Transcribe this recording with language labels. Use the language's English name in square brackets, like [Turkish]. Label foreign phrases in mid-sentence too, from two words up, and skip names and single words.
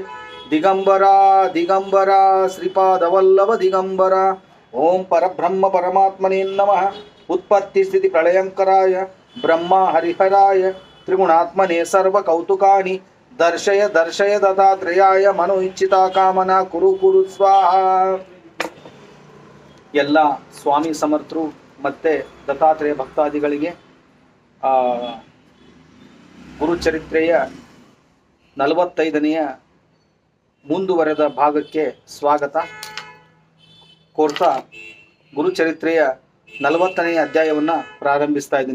[Sanskrit] दिगंबरा दिगंबरा श्रीपाद वल्लभ दिगंबरा। ओम परब्रह्म परमात्मने नमः। उत्पत्ति स्थिति प्रलयंकराय ब्रह्मा हरिहराय त्रिगुणात्मने सर्व कौतुकानि दर्शय दर्शय दत्तात्रेयाय मनो इच्छिता कामना कुरु कुरु स्वाहा। [Kannada] ಎಲ್ಲ ಸ್ವಾಮಿ ಸಮರ್ಥರು ಮತ್ತು ದತ್ತಾತ್ರೇಯ ಭಕ್ತಾದಿಗಳಿಗೆ ಗುರುಚರಿತ್ರೆಯ 45ನೆಯ ಮುಂದುವರೆದ ಭಾಗಕ್ಕೆ ಸ್ವಾಗತ ಕೋರ್ತಾ ಗುರುಚರಿತ್ರೆಯ 40ನೆಯ ಅಧ್ಯಾಯವನ್ನು ಪ್ರಾರಂಭಿಸ್ತಾ ಇದ್ದೀನಿ.